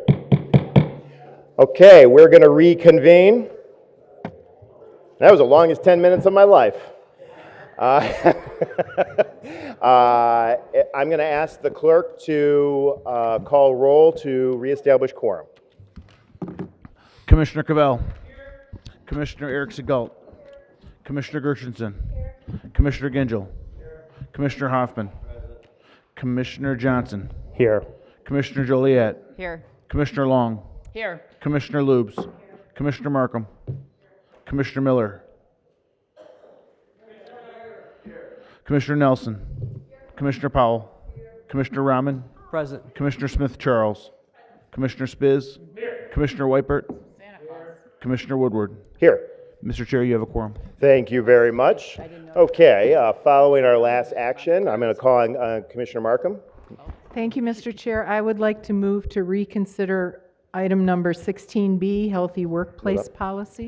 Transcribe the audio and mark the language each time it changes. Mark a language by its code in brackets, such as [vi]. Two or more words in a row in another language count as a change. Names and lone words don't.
[en] Okay, we're going to reconvene. That was the longest 10 minutes of my life. I'm going to ask the clerk to call roll to reestablish quorum. Commissioner Cavell. Commissioner Eric Segault. Commissioner Gershenson. Commissioner Gingell. Commissioner Hoffman. Commissioner Johnson. Here. Commissioner Joliet. Here. Commissioner Long. Here. Commissioner Lubes. Commissioner Markham. Commissioner Miller. Commissioner Nelson. Commissioner Powell. Commissioner Rahman. Present. Commissioner Smith Charles. Commissioner Spiz. Commissioner Weipert. Commissioner Woodward. Here. Mr. Chair, you have a quorum. Thank you very much. Okay, following our last action, I'm going to call on Commissioner Markham. Thank you, Mr. Chair. I would like to move to reconsider item number 16B, Healthy Workplace Policy.